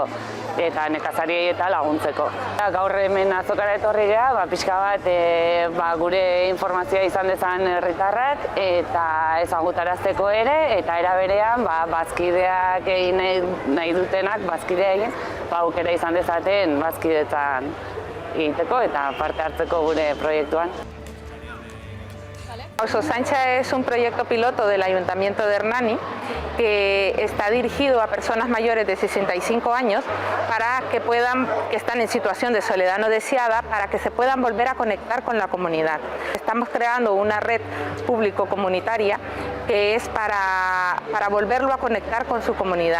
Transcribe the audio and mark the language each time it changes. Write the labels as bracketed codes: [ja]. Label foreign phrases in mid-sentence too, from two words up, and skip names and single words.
[eu] Eta nekazariei eta laguntzeko. Gaur hemen azokara etorri geha, pixka bat gure informazioa izan dezan herritarrak eta ezagutarazteko ere, eta era berean bazkideak egin nahi dutenak, bazkidea egin, aukera izan dezaten bazkidetan egiteko eta parte hartzeko gure proiektuan. [es] Auzozaintza es un proyecto piloto del Ayuntamiento de Hernani que está dirigido a personas mayores de 65 años para que están en situación de soledad no deseada, para que se puedan volver a conectar con la comunidad. Estamos creando una red público-comunitaria que es para volverlo a conectar con su comunidad.